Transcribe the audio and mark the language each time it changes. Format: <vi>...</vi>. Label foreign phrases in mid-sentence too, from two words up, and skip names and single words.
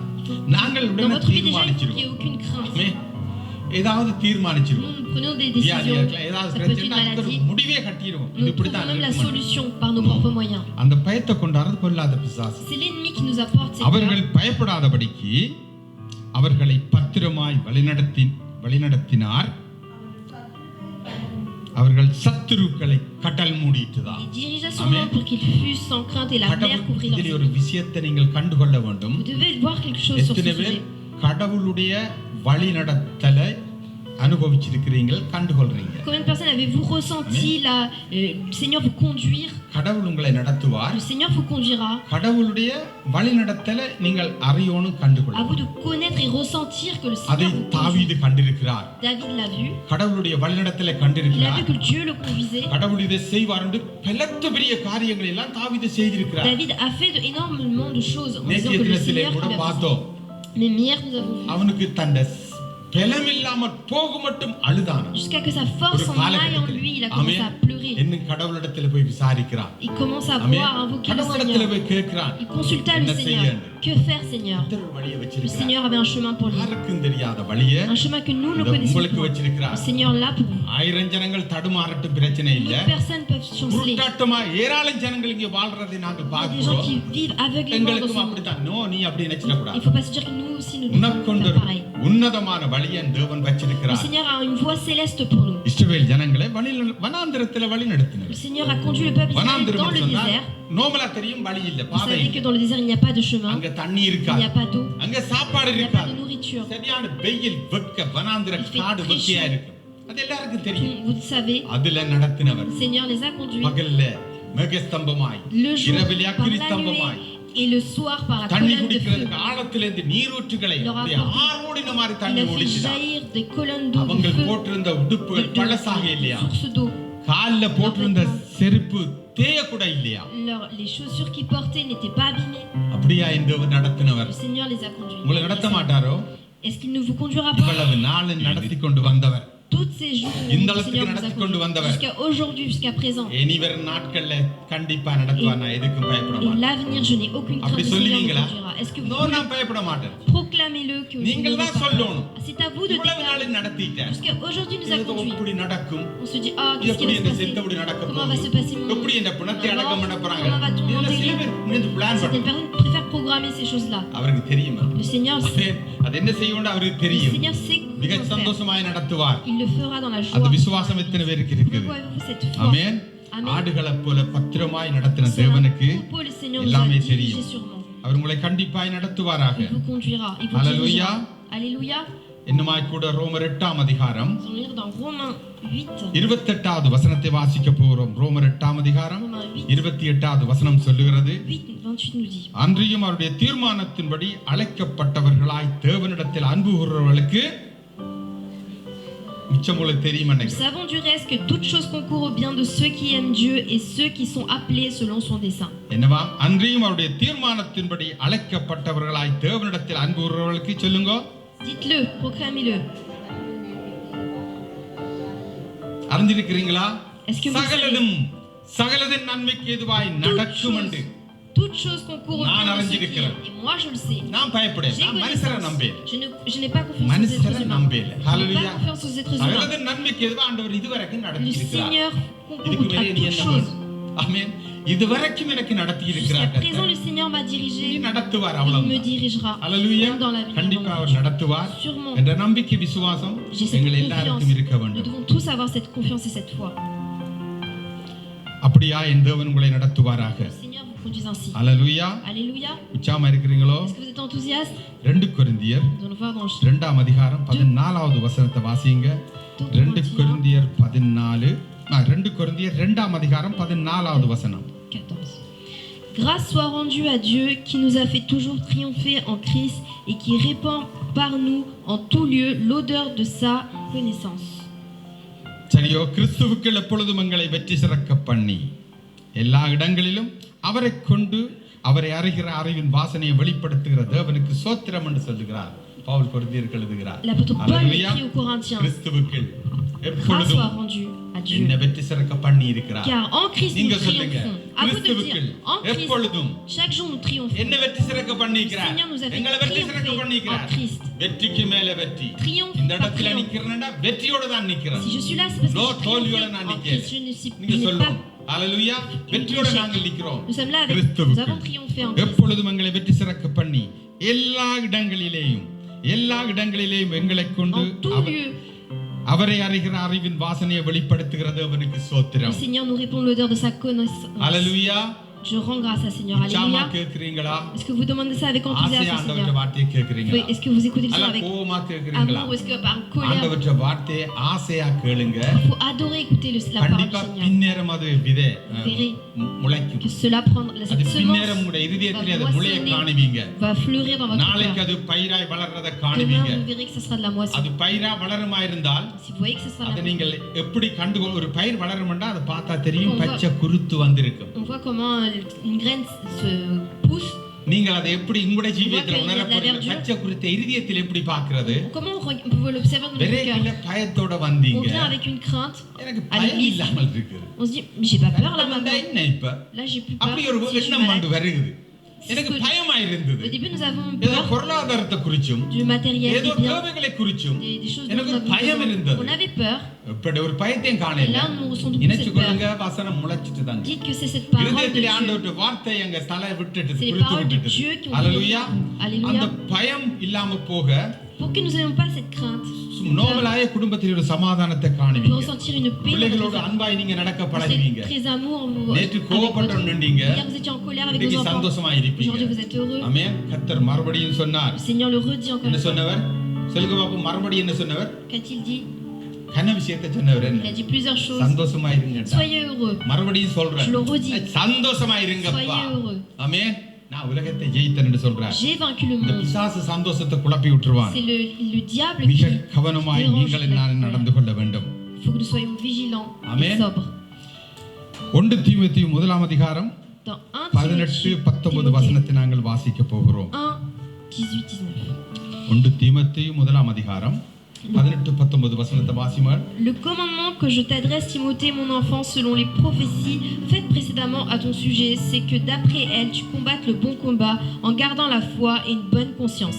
<ta>நாங்கள்</ta> <fr>Dans</fr> <ta>உடனே</ta> <fr>votre vie déjà, il faut qu'il n'y ait</fr> <ta>தீர்மானிச்சிருவோம்.</ta> <fr>aucune crainte.</fr> <ta>ஆமென். ஏதாவது தீர்மானிச்சிருவோம்.</ta> <fr>Nous prenons des</fr> <ta>வியாதியா</ta> <fr>décisions.</fr> <ta>இருக்கலாம், ஏதாவது</ta> <fr>Ça peut être une</fr> <ta>பிரச்சனை அதுக்கு</ta> <fr>maladie.</fr> <ta>ஒரு முடிவே கட்டிடுவோம். இது</ta> <fr>Nous</fr> <ta>இப்படி</ta> <fr>trouvons</fr> <ta>தான்</ta> <fr>même la</fr> <ta>இருக்கும்.</ta> <fr>solution par nos propres moyens.</fr> <ta>அந்த பயத்தை கொண்டாடுறது பொல்லாத பிசாசு.</ta> <fr>C'est l'ennemi qui nous apporte cette</fr> <ta>அவர்கள்</ta> <fr>peur.</fr> <ta>பயப்படாதபடிக்கு அவர்களை பத்திரமாய் வழிநடத்தினார். அவர்கள் சத்துருக்களை கடல் மூடிட்டுதான்.</ta> <fr>Il dirigea son nom pour qu'il fût sans crainte et la mer couvrit leurs</fr> <ta>இதில்</ta> <fr>yeux.</fr> <ta>ஒரு விஷயத்தை நீங்கள் கண்டுகொள்ள வேண்டும்.</ta> <fr>Vous devez voir quelque chose sur ce</fr> <ta>எத்தனை பேர்</ta> <fr>sujet.</fr> <ta>கடவுளுடைய வழி நடத்தலை அனுபவிச்சிருக்கிறீர்கள், கண்டுகொள்றீங்க?</ta> <fr>Combien de personnes avez-vous ressenti le Seigneur vous conduire?</fr> <ta>கடவுள் உங்களை நடத்துவார்.</ta> <fr>Le Seigneur vous conduira.</fr> <ta>கடவுளுடைய வழி நடத்தலை நீங்கள் அறியணும்,</ta> <fr>À</fr> <ta>கண்டுகொள்ள.</ta> <fr>vous de connaître et ressentir que le</fr> <ta>அதை</ta> <fr>Seigneur vous conduit.</fr> <ta>தாவீது கண்டிருக்கிறார்.</ta> <fr>David l'a vu.</fr> <ta>கடவுளுடைய வழி நடத்தலை</ta> <fr>Il a</fr> <ta>கண்டிருக்கிறார்.</ta> <fr>vu que Dieu le conduisait.</fr> <ta>கடவுள் இதை செய்வார் என்று பலத்த பெரிய காரியங்களை எல்லாம் தாவீது செய்திருக்கிறார்.</ta> <fr>David a fait énormément de choses en disant</fr> <ta>நேற்றைய</ta> <fr>que le</fr> <ta>தினத்திலே</ta> <fr>Seigneur</fr> <ta>கூட</ta> <fr>lui a fait.</fr> <ta>பார்த்தோம்.</ta> <fr>Mais hier nous avons vu.</fr> <ta>அவனுக்கு தந்த பலமில்லாமல் போக மட்டும் அழுதான.</ta> <fr>Jusqu'à que sa force en aille en lui, il a commencé à pleurer.</fr> <ta>இன்னும் கடவுளிடத்தில் போய் விசாரிக்கிறான்.</ta> <fr>Il commence à voir, à invoquer le</fr> <ta>கடவுளிடத்தில்</ta> <fr>Seigneur.</fr> <ta>போய் கேட்கிறான்.</ta> <fr>Il consulta le Seigneur. Que faire, Seigneur?</fr> <ta>ஒரு வழியை</ta> <fr>Le</fr> <ta>வச்சிருக்கிறார்.</ta> <fr>Seigneur avait un chemin pour lui.</fr> <ta>யாருக்கும் தெரியாத வழியை</ta> <fr>Un chemin que nous ne connaissons</fr> <ta>உங்களுக்கு</ta> <fr>pas.</fr> <ta>வச்சிருக்கிறார்.</ta> <fr>Le Seigneur l'a pour vous.</fr> <ta>ஆயிரம் ஜனங்கள் தடுமாறட்டும் பிரச்சனை இல்ல.</ta> <fr>D'autres personnes peuvent chanceler.</fr> <ta>உருட்டாட்டமா ஏராளம் ஜனங்கள் இங்க வாழ்றதை நாங்க</ta> <fr>Il y a des gens</fr> <ta>பார்க்கிறோம்.</ta> <fr>qui vivent aveuglément dans</fr> <ta>எங்களுக்கும்</ta> <fr>ce monde.</fr> <ta>அப்படித்தான். நோ, நீ அப்படி</ta> <fr>Il</fr> <ta>நினைச்சிட கூடாது.</ta> <fr>ne faut pas se dire que nous aussi nous devons</fr> <ta>உனக்கொண்டு</ta> <fr>faire pareil.</fr> <ta>உன்னதமான வழியை தேவன்</ta> <fr>Le</fr> <ta>வச்சிருக்கிறார்.</ta> <fr>Seigneur a une voie céleste pour nous.</fr> <ta>இஸ்ரவேல் ஜனங்களை வனாந்திரத்துல வழி</ta> <fr>Le</fr> <ta>நடத்தினார்.</ta> <fr>Seigneur a conduit le peuple d'Israël</fr> <ta>வனாந்திரம்</ta> <fr>dans le</fr> <ta>சொன்னா</ta> <fr>désert.</fr> <ta>நோமலா தெரியும், வழி இல்ல,</ta> <fr>Vous</fr> <ta>பாதை</ta> <fr>savez</fr> <ta>இல்ல.</ta> <fr>que dans le désert, il n'y a pas de chemin,</fr> <ta>அங்க தண்ணி</ta> <fr>il n'y</fr> <ta>இருக்காது,</ta> <fr>a pas d'eau,</fr> <ta>அங்க சாப்பாடு</ta> <fr>il n'y a pas</fr> <ta>இருக்காது.</ta> <fr>de nourriture.</fr> <ta>சரியான வெயில், வெக்க, வனாந்திர</ta> <fr>Il fait</fr> <ta>காடு</ta> <fr>très</fr> <ta>வெக்கையா</ta> <fr>chaud.</fr> <ta>இருக்கு. அது எல்லாருக்கும் தெரியும்.</ta> <fr>Vous le savez,</fr> <ta>அதுல நடத்தினவர்.</ta> <fr>le Seigneur les a conduits</fr> <ta>பகல்ல மேகஸ்தம்பமாய்,</ta> <fr>le jour</fr> <ta>இரவில்</ta> <fr>par</fr> <ta>அக்கினி</ta> <fr>la</fr> <ta>ஸ்தம்பமாய்,</ta> <fr>nuée et le soir par la</fr> <ta>தண்ணி</ta> <fr>colonne de feu.</fr> <ta>குடிக்கிறதுக்கு ஆழத்திலிருந்து நீரூற்றுகளை</ta> <fr>Leur</fr> <ta>அப்படியே</ta> <fr>apporter.</fr> <ta>ஆரோடின மாதிரி</ta> <fr>Il</fr> <ta>தண்ணி</ta> <fr>a fait</fr> <ta>ஓடிச்சுதான்.</ta> <fr>jaillir des colonnes d'eau,</fr> <ta>அவங்க</ta> <fr>de feu,</fr> <ta>போட்டிருந்த உடுப்புகள் பழசாக இல்லையா,</ta> <fr>sources d'eau.</fr> <ta>கால்ல போட்டிருந்த செருப்பு தேய கூட இல்லையா.</ta> <fr>Les chaussures qu'ils portaient n'étaient pas abîmées.</fr> <ta>அப்படியா இந்த நடத்தினவர்</ta> <fr>Le Seigneur les a conduits.</fr> <ta>உங்களை நடத்த மாட்டாரோ?</ta> <fr>Est-ce qu'il ne vous conduira pas?</fr> <ta>இவ்வளவு நாள் நடத்தி கொண்டு வந்தவர்,</ta> <fr>Toutes ces jours,</fr> <ta>இந்த</ta> <fr>le</fr> <ta>அளவுக்கு</ta> <fr>Seigneur vous a</fr> <ta>நடத்தி கொண்டு</ta> <fr>conduits.</fr> <ta>வந்தவர்</ta> <fr>Jusqu'à aujourd'hui, jusqu'à présent.</fr> <ta>இனி வரும் நாட்கள்ல கண்டிப்பா நடத்துவார். நான் எதுக்கும் பயப்பட</ta> <fr>Et</fr> <ta>மாட்டேன்.</ta> <fr>l'avenir, je n'ai aucune crainte.</fr> <ta>அப்படி</ta> <fr>Le Seigneur vous</fr> <ta>சொல்லுவீங்களா?</ta> <fr>conduira. Est-ce que vous</fr> <ta>நோ, நான் பயப்பட மாட்டேன்.</ta> <fr>proclamez-le que vous</fr> <ta>நீங்கள்</ta> <fr>n'aurez</fr> <ta>தான்</ta> <fr>pas peur.</fr> <ta>சொல்லணும்.</ta> <fr>C'est à vous de</fr> <ta>இவ்வளவு</ta> <fr>déclarer.</fr> <ta>நாள் நடத்திட்டேன்.</ta> <fr>Jusqu'à aujourd'hui, nous a</fr> <ta>ஏதோ</ta> <fr>conduits.</fr> <ta>இப்படி நடக்கும்,</ta> <fr>On se dit, ah, qu'est-ce qui</fr> <ta>எப்படி</ta> <fr>va se</fr> <ta>இந்த</ta> <fr>passer?</fr> <ta>செத்தபடி நடக்க</ta> <fr>Comment va se</fr> <ta>போகுது,</ta> <fr>passer mon</fr> <ta>எப்படி இந்த பிணத்தை அடக்கம் பண்ண போறாங்க.</ta> <fr>Comment va tout</fr> <ta>இதுல சில</ta> <fr>enterrer?</fr> <ta>பேர் நின்று பிளான்</ta> <fr>Certaines</fr> <ta>பண்ணுவாங்க.</ta> <fr>personnes préfèrent programmer ces choses-là.</fr> <ta>அவருக்கு தெரியுமா?</ta> <fr>Le Seigneur sait.</fr> <ta>அது என்ன செய்யணும்னு அவருக்கு</ta> <fr>Le</fr> <ta>தெரியும்.</ta> <fr>Seigneur sait</fr> <ta>மிக</ta> <fr>comment faire.</fr> <ta>சந்தோஷமாய் நடத்துவார்.</ta> <fr>Il le fera dans la</fr> <ta>அந்த</ta> <fr>joie.</fr> <ta>விசுவாசம் எத்தனை பேருக்கு இருக்குது?</ta> <fr>Pourquoi avez-vous cette foi?</fr> <ta>ஆமென்.</ta> <fr>Amen.</fr> <ta>ஆடுகளை போல பத்திரமாய் நடத்தின</ta> <fr>C'est un</fr> <ta>தேவனுக்கு</ta> <fr>troupeau, le Seigneur nous a</fr> <ta>எல்லாமே</ta> <fr>dirigés</fr> <ta>தெரியும்.</ta> <fr>sûrement.</fr> <ta>அவர் உங்களை கண்டிப்பாய் நடத்துவாராக.</ta> <fr>Il vous conduira. Il vous Alléluia. dirigera. Alléluia.</fr> <ta>இன்னுமாய் கூட ரோமர் 8ஆம் அதிகாரம்</ta> <fr>Nous allons lire dans Romains 8.</fr> <ta>28வது வசனத்தை வாசிக்க போகிறோம். ரோமர் 8ஆம் அதிகாரம்</ta> <fr>Romains 8,</fr> <ta>28வது வசனம் சொல்லுகிறது,</ta> <fr>28 nous dit.</fr> <ta>அன்றியும் அவருடைய தீர்மானத்தின்படி அழைக்கப்பட்டவர்களாய் தேவனிடத்தில் அன்பு கூறுறவர்களுக்கு மிச்சம் உங்களுக்கு தெரியும்</ta> <fr>Nous</fr> <ta>நினைக்கிறேன்.</ta> <fr>savons du reste que toute chose concourt au bien de ceux qui aiment Dieu et ceux qui sont appelés selon son dessein.</fr> <ta>என்னவா? அன்றியும் அவருடைய தீர்மானத்தின்படி அழைக்கப்பட்டவர்களாய் தேவனிடத்தில் அன்பு கூறுறவர்களுக்கு சொல்லுங்க.</ta> <fr>Dites-le, proclamez-le.</fr> <ta>அறிஞ்சிருக்கிறீங்களா?</ta> <fr>Est-ce que vous</fr> <ta>சகலதும் சகலதின் நன்மைக்கு எதுவாய் நடக்கும் என்று</ta> <fr>Toute chose concourt au</fr> <ta>நான்</ta> <fr>bien de ceux qui</fr> <ta>அறிஞ்சிருக்கிறேன்.</ta> <fr>aiment. Et moi je le sais.</fr> <ta>நான் பயப்படேன்.</ta> <fr>J'ai</fr> <ta>நான் மனுஷரை</ta> <fr>connaissance.</fr> <ta>நம்பேன்.</ta> <fr>Je n'ai pas confiance aux êtres</fr> <ta>மனுஷரை</ta> <fr>humains.</fr> <ta>நம்பேன்.</ta> <fr>Je n'ai</fr> <ta>ஹalleluya.</ta> <fr>pas confiance aux êtres humains.</fr> <ta>சகலதின் நன்மைக்கு எதுவா ஆண்டவர் இதுவரைக்கும் நடத்தி</ta> <fr>Le</fr> <ta>இருக்கிறார்.</ta> <fr>Seigneur</fr> <ta>இதுக்கு</ta> <fr>concourt</fr> <ta>மேலே</ta> <fr>à</fr> <ta>நீ</ta> <fr>toute</fr> <ta>என்ன</ta> <fr>chose.</fr> <ta>வேணும்? ஆமென். இதுவரைக்கும் எனக்கு நடத்தி</ta> <fr>Jusqu'à</fr> <ta>இருக்கிறார்.</ta> <fr>présent, le Seigneur m'a</fr> <ta>நீ</ta> <fr>dirigé.</fr> <ta>நடத்துவார்</ta> <fr>Il me</fr> <ta>அவ்வளவுதான்.</ta> <fr>dirigera.</fr> <ta>ஹalleluya.</ta> <fr>Même dans l'avenir.</fr> <ta>கண்டிப்பா அவர் நடத்துவார்</ta> <fr>Sûrement.</fr> <ta>என்ற நம்பிக்கை விசுவாசம்</ta> <fr>J'ai cette</fr> <ta>எங்கள்</ta> <fr>confiance.</fr> <ta>எல்லாருக்கும் இருக்க</ta> <fr>Nous</fr> <ta>வேண்டும்.</ta> <fr>devons tous avoir cette confiance et cette foi.</fr> <ta>அப்படியா என் தேவன் உங்களை நடத்துவாராக.</ta> <fr>Le Seigneur vous conduise ainsi.</fr> <ta>ஹalleluya.</ta> <fr>Alléluia.</fr> <ta>உற்சாகமா இருக்கிறீங்களோ?</ta> <fr>Est-ce que vous êtes enthousiaste?</fr> <ta>2 கொரிந்தியர்</ta> <fr>Nous allons voir dans le</fr> <ta>2ஆம் அதிகாரம் 14வது வசனத்தை வாசிங்க. 2 கொரிந்தியர் 14 2 கொரிந்தியர் 2ஆம் அதிகாரம் 14வது வசனம்.</ta> <fr>14. Grâce soit rendue à Dieu qui nous a fait toujours triompher en Christ et qui répand par nous en tout lieu l'odeur de sa connaissance.</fr> <ta>சரியோ? கிறிஸ்துவுக்குள் எப்பொழுதும் எங்களை வெற்றி சிறக்க பண்ணி எல்லா இடங்களிலும் அவரை கொண்டு அவரை அறிகிற அறிவின் வாசனையை வெளிப்படுத்துகிற தேவனுக்கு சோத்திரம் என்று சொல்லுகிறார் பவுல் கொரிந்தியருக்கு எழுதுகிறார்.</ta> <fr>L'apôtre Paul Alléluia. écrit aux Corinthiens.</fr> <ta>கிறிஸ்துவுக்குள்</ta> <fr>Grâce</fr> <ta>எப்பொழுதும்</ta> <fr>soit rendue à Dieu.</fr> <ta>என்னை வெற்றி சிறக்க பண்ணி இருக்கிறார்.</ta> <fr>Car en Christ</fr> <ta>நீங்க</ta> <fr>nous</fr> <ta>சொல்லுங்க.</ta> <fr>triomphons. À vous de</fr> <ta>கிறிஸ்துவுக்குள்</ta> <fr>dire, en Christ,</fr> <ta>எப்பொழுதும்</ta> <fr>chaque jour nous triomphons.</fr> <ta>என்னை வெற்றி சிறக்க பண்ணி</ta> <fr>Le</fr> <ta>இருக்கிறார்.</ta> <fr>Seigneur nous a fait</fr> <ta>எங்களை வெற்றி சிறக்க</ta> <fr>triompher</fr> <ta>பண்ணி</ta> <fr>en</fr> <ta>இருக்கிறார்.</ta> <fr>Christ.</fr> <ta>வெற்றிக்கு மேல வெற்றி.</ta> <fr>Triomphe</fr> <ta>இந்த</ta> <fr>par</fr> <ta>இடத்துல</ta> <fr>triomphe.</fr> <ta>நிக்கிறேன்னா வெற்றியோட தான் நிக்கிறேன்.</ta> <fr>Si je suis là, c'est parce que No, j'ai</fr> <ta>தோல்வியோட</ta> <fr>triomphé</fr> <ta>நான்</ta> <fr>en</fr> <ta>நிக்கல.</ta> <fr>Christ. Je</fr> <ta>நீங்க</ta> <fr>n'ai</fr> <ta>சொல்லுவோம்.</ta> <fr>pas.</fr> <ta>ஹalleluya. வெற்றியோட நாங்கள் நிக்கிறோம்.</ta> <fr>Nous sommes là avec. Nous</fr> <ta>கிறிஸ்துவுக்குள்</ta> <fr>avons triomphé en Christ.</fr> <ta>எப்பொழுதும் எங்களை வெற்றி சிறக்க பண்ணி எல்லா இடங்களிலேயும் எங்களை கொண்டு</ta> <fr>En tout lieu.</fr> <ta>அவரை அறிகிற அறிவின் வாசனையை வெளிப்படுத்துகிறது அவனுக்கு</ta> <fr>Le</fr> <ta>ஸ்தோத்திரம்.</ta> <fr>Seigneur nous répond l'odeur de sa connaissance.</fr> <ta>அல்லேலூயா.</ta> <fr>Je rends grâce à Seigneur.</fr> <ta>உற்சாகமா</ta> <fr>Alléluia.</fr> <ta>கேக்குறீங்களா?</ta> <fr>Est-ce que vous demandez ça avec</fr> <ta>ஆசையா</ta> <fr>enthousiasme,</fr> <ta>ஆண்டவருடைய</ta> <fr>Seigneur?</fr> <ta>வார்த்தையை கேக்குறீங்களா?</ta> <fr>Oui, est-ce que vous écoutez ça</fr> <ta>அல்ல</ta> <fr>avec</fr> <ta>கோவமா கேக்குறீங்களா?</ta> <fr>amour ou est-ce que par colère?</fr> <ta>ஆண்டவருடைய வார்த்தையை ஆசையா கேளுங்க.</ta> <fr>Il faut adorer écouter la parole du</fr> <ta>கண்டிப்பா</ta> <fr>Seigneur.</fr> <ta>பின்னேரம் அது விதை</ta> <fr>Verrez</fr> <ta>முளைக்கும்.</ta> <fr>que cela prendre</fr> <ta>அது</ta> <fr>cette</fr> <ta>பின்னேரம்</ta> <fr>semence</fr> <ta>உங்களுடைய இதயத்திலே</ta> <fr>va</fr> <ta>அது முளைய</ta> <fr>moissonner,</fr> <ta>காணுவீங்க.</ta> <fr>va fleurir dans votre</fr> <ta>நாளைக்கு</ta> <fr>cœur.</fr> <ta>அது பயிராய் வளர்றத</ta> <fr>Demain,</fr> <ta>காணுவீங்க.</ta> <fr>vous verrez que ce sera de la moisson.</fr> <ta>அது பயிரா வளருமா இருந்தால்</ta> <fr>Si vous voyez que ce sera de</fr> <ta>அதை</ta> <fr>la moisson,</fr> <ta>நீங்கள் எப்படி கண்டு ஒரு பயிர் வளரும்னா அதை பார்த்தா தெரியும்</ta> <fr>On va-</fr> <ta>பச்சை குருத்து வந்திருக்கும்.</ta> <fr>on voit comment une graine se pousse.</fr> <ta>நீங்கள் அதை எப்படி உங்களுடைய ஜீவியத்தில்</ta> <fr>On voit</fr> <ta>உணர</ta> <fr>qu'il y a de la</fr> <ta>போறீங்க?</ta> <fr>verdure.</fr> <ta>பச்சை குருத்தை இருதயத்தில் எப்படி பார்க்கிறது?</ta> <fr>Comment on peut l'observer dans notre</fr> <ta>விரைவில்</ta> <fr>cœur?</fr> <ta>பயத்தோட</ta> <fr>On</fr> <ta>வந்தீங்க.</ta> <fr>vient avec une crainte.</fr> <ta>எனக்கு</ta> <fr>à</fr> <ta>பயம்</ta> <fr>l'église.</fr> <ta>இல்லாமல் இருக்குது.</ta> <fr>On se dit, mais j'ai pas peur là</fr> <ta>வந்தா</ta> <fr>maintenant.</fr> <ta>என்ன இப்ப?</ta> <fr>Là, j'ai plus peur.</fr> <ta>அப்படி ஒரு</ta> <fr>Si je suis</fr> <ta>எண்ணம்</ta> <fr>malade.</fr> <ta>வந்து வருகிறது. எனக்கு</ta> <fr>que-</fr> <ta>பயமா இருந்தது.</ta> <fr>Au début, nous avons</fr> <ta>ஏதோ</ta> <fr>peur</fr> <ta>பொருளாதாரத்தை குறிச்சும்</ta> <fr>du matériel,</fr> <ta>ஏதோ</ta> <fr>des biens,</fr> <ta>தேவைகளை குறிச்சும்</ta> <fr>des choses dont</fr> <ta>எனக்கு</ta> <fr>nous avons</fr> <ta>பயம்</ta> <fr>besoin.</fr> <ta>இருந்தது.</ta> <fr>On avait peur.</fr> <ta>இப்படி ஒரு பயத்தையும்</ta> <fr>Et</fr> <ta>காணல.</ta> <fr>là, nous ressentons plus</fr> <ta>நினைச்சு</ta> <fr>cette peur.</fr> <ta>கொள்ளுங்க வசனம் முளைச்சிட்டு தாங்க.</ta> <fr>Dites que c'est cette parole de</fr> <ta>இருதயத்திலே</ta> <fr>Dieu.</fr> <ta>ஆண்டவருடைய வார்த்தை எங்க தலை விட்டுட்டு</ta> <fr>C'est les</fr> <ta>கொடுத்து</ta> <fr>paroles de</fr> <ta>விட்டுட்டு.</ta> <fr>Dieu qui ont</fr> <ta>அல்லேலூயா.</ta> <fr>Alléluia.</fr> <ta>அந்த பயம் இல்லாம போக</ta> <fr>Pour que nous n'ayons pas cette crainte,</fr> <ta>நோபலாய குடும்பத்தில் ஒரு சமாதானத்தை</ta> <fr>on peut</fr> <ta>காணுவீங்க.</ta> <fr>ressentir une paix.</fr> <ta>பிள்ளைகளோட</ta> <fr>Vous</fr> <ta>அன்பாய் நீங்க நடக்க</ta> <fr>êtes</fr> <ta>பழகுவீங்க.</ta> <fr>très amour. Vous,</fr> <ta>நேற்று</ta> <fr>avec</fr> <ta>கோபப்பட்டு</ta> <fr>votre-</fr> <ta>நின்றீங்க.</ta> <fr>Hier, vous étiez en colère avec</fr> <ta>இன்னைக்கு</ta> <fr>vos enfants.</fr> <ta>சந்தோஷமா இருப்பீங்க.</ta> <fr>Aujourd'hui, vous êtes heureux.</fr> <ta>ஆமென். கர்த்தர் மறுபடியும் சொன்னார்.</ta> <fr>Le Seigneur le redit encore</fr> <ta>என்ன</ta> <fr>une fois.</fr> <ta>சொன்னவர்? சொல்லுங்க பாப்போம் மறுபடியும் என்ன சொன்னவர்?</ta> <fr>Qu'a-t-il dit?</fr> <ta>கன விஷயத்தை சொன்னவர்</ta> <fr>Il</fr> <ta>என்ன?</ta> <fr>a dit plusieurs choses.</fr> <ta>சந்தோஷமா இருங்க.</ta> <fr>Soyez heureux.</fr> <ta>மறுபடியும் சொல்றேன்.</ta> <fr>Je le redis.</fr> <ta>சந்தோஷமா இருங்கப்பா.</ta> <fr>Soyez heureux.</fr> <ta>ஆமென். நான் உலகத்தை ஜெயித்தேன்னு சொல்றார்.</ta> <fr>J'ai vaincu le</fr> <ta>இந்த</ta> <fr>monde.</fr> <ta>பிசாசு சந்தோஷத்தை குழப்பி விட்டுருவான்.</ta> <fr>C'est le diable</fr> <ta>மிக</ta> <fr>qui</fr> <ta>கவனமாய் நீங்கள் நான் நடந்து கொள்ள வேண்டும்.</ta> <fr>Il faut que nous soyons vigilants Amen. et sobres.</fr> <ta>1 தீமோத்தேயு முதலாம் அதிகாரம்</ta> <fr>Dans 1 18 Timothée</fr> <ta>19 வசனத்தை நாங்கள் வாசிக்க போகிறோம்.</ta> <fr>1, 18, 19.</fr> <ta>1 தீமோத்தேயு முதலாம் அதிகாரம் 18 19 வசனத்தை வாசிமார்.</ta> <fr>Le commandement que je t'adresse, Timothée, mon enfant, selon les prophéties faites précédemment à ton sujet, c'est que d'après elles, tu combattes le bon combat en gardant la foi et une bonne conscience.</fr>